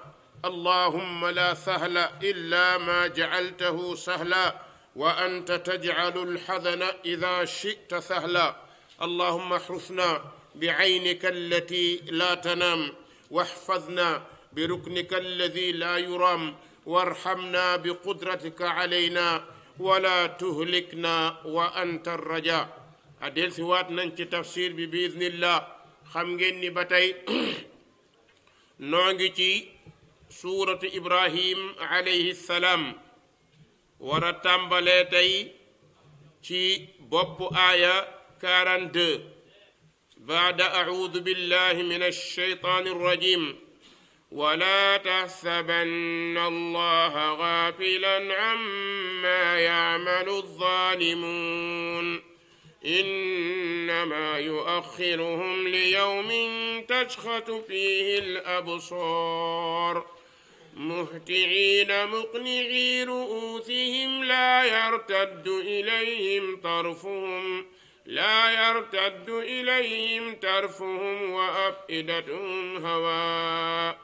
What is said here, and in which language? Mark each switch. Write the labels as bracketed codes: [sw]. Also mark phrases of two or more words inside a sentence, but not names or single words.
[ar] اللهم لا سهل إلا ما جعلته سهلا، وأنت تجعل الحزن إذا شئت سهلا. اللهم احرسنا بعينك التي لا تنام، واحفظنا بركنك الذي لا يرام، وارحمنا بقدرتك علينا ولا تهلكنا وأنت الرجاء. [wo] adel si waat nañ ci tafsir bi biiznillah. xam ngeen ni ba tey noo ngi ci suuratu Ibrahim [ar] عليه السلام, [wo] war a tàmbalee tey ci bopp aaya 42. [ar] بعد أعوذ بالله من الشيطان الرجيم. ولا تحسبن الله غافلا عما يعمل الظالمون إنما يؤخرهم ليوم تشخص فيه الأبصار مهطعين مقنعي رؤوسهم لا يرتد إليهم طرفهم وأفئدتهم هواء.